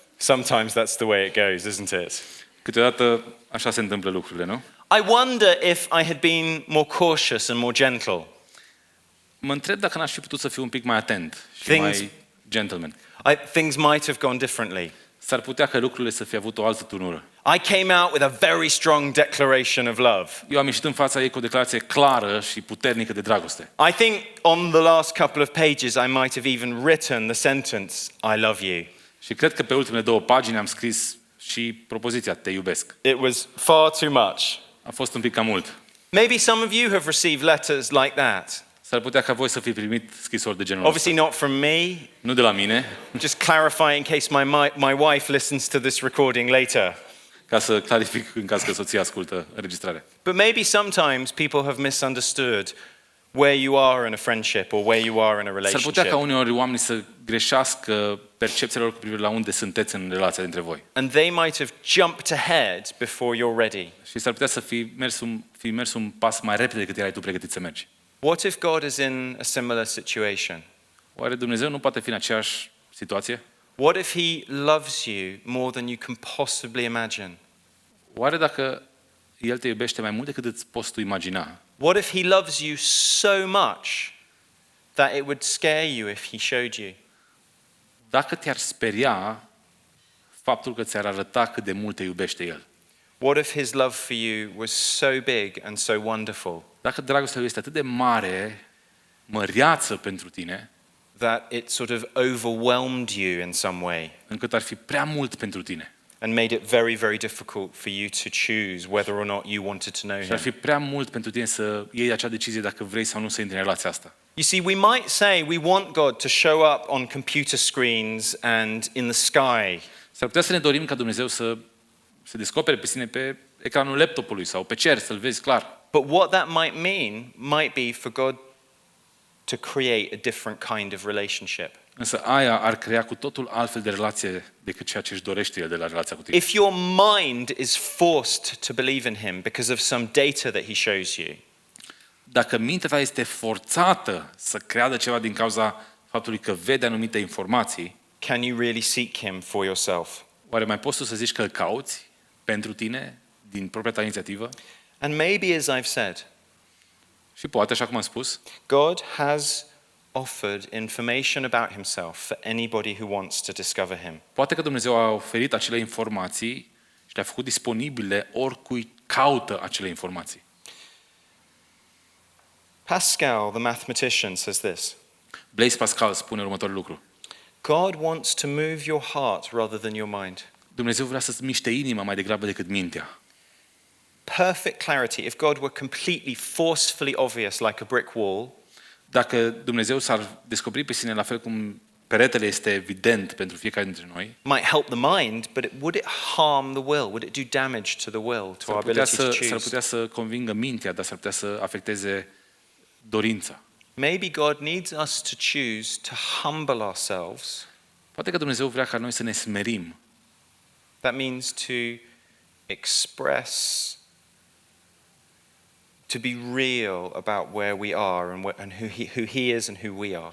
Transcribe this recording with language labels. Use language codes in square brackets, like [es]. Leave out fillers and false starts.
[en] Sometimes that's the way it goes, isn't it? [ro] Câteodată așa se întâmplă lucrurile, nu? [en] I wonder if I had been more cautious and more gentle. [ro] Mă întreb dacă n-aș fi putut să fiu un pic mai atent și [en] Things- [ro] mai gentleman. [en] Things might have gone differently. [ro] S-ar putea că lucrurile să fie avut o altă turnură. [en] I came out with a very strong declaration of love. [ro] Eu am ieșit în fața ei cu o declarație clară și puternică de dragoste. [en] I think on the last couple of pages I might have even written the sentence, I love you. [ro] Și cred că pe ultimele 2 pagini am scris și propoziția, te iubesc. [en] It was far too much. [ro] A fost un pic cam mult. [en] Maybe some of you have received letters like that. [ro] S-ar putea ca voi să fi primit scrisori de genul ăsta. [en] Obviously not from me. [ro] Nu de la mine, [en] Just clarify in case my wife listens to this recording later. [ro] ca să clarific în caz că soția ascultă înregistrarea. [en] But maybe sometimes people have misunderstood where you are in a friendship or where you are in a [ro] S-ar putea [en] relationship. [ro] ca uneori oamenii să greșească percepția lor cu privire la unde sunteți în relația dintre voi. [en] And they might have jumped ahead before you're ready. [ro] Și s-ar putea să fi mers un pas mai repede decât erai tu pregătit să mergi. [en] What if God is in a similar situation? [ro] Oare Dumnezeu nu poate fi în aceeași situație? [en] What if He loves you more than you can possibly imagine? [ro] Oare dacă El te iubește mai mult decât îți poți tu imagina? [en] What if He loves you so much that it would scare you if He showed you? [ro] Dacă te-ar speria faptul că ți-ar arăta cât de mult te iubește El? [en] What if His love for you was so big and so wonderful [ro] Dacă dragostea Lui este atât de mare, măreață pentru tine, [en] that it sort of overwhelmed you in some way [ro] încât ar fi prea mult pentru tine? [en] and made it very, very difficult for you to choose whether or not you wanted to know [ro] Și ar [en] Him? [ro] fi prea mult pentru tine să iei acea decizie dacă vrei sau nu să intri în relația asta. [en] You see, we might say we want God to show up on computer screens and in the sky. [ro] S-ar putea să ne dorim ca Dumnezeu să se descopere pe sine pe ecranul laptopului sau pe cer, să-L vezi clar. [en] But what that might mean might be for God to create a different kind of relationship. [ro] Însă aia ar crea cu totul altfel de relație decât ceea ce își dorește El de la relația cu tine. [en] If your mind is forced to believe in Him because of some data that He shows you, [ro] Dacă mintea ta este forțată să creadă ceva din cauza faptului că vede anumite informații, [en] can you really seek Him for yourself? [ro] oare mai poți tu să zici că îl cauți pentru tine, din propria ta inițiativă? [en] And maybe, as I've said, [ro] Și poate, așa cum am spus, [en] God has offered information about Himself for anybody who wants to discover Him. [ro] poate că Dumnezeu a oferit acele informații și le-a făcut disponibile oricui caută acele informații. [en] Pascal, the mathematician, says this: [ro] Blaise Pascal spune următorul lucru. [en] God wants to move your heart rather than your mind. [ro] Dumnezeu vrea să-ți miște inima mai degrabă decât mintea. [en] Perfect clarity. If God were completely forcefully obvious like a brick wall, [ro] Dacă Dumnezeu s-ar descoperi pe sine la fel cum peretele este evident pentru fiecare dintre noi, [en] might help the mind, but would it harm the will? Would it do damage to the will, to our ability to [ro] s-ar [en] choose? [ro] putea să convingă mintea, dar s-ar putea să afecteze dorința. [en] Maybe God needs us to choose to humble ourselves. [ro] Poate că Dumnezeu vrea ca noi să ne smerim. [en] That means to express, to be real about where we are and who he is and who we are.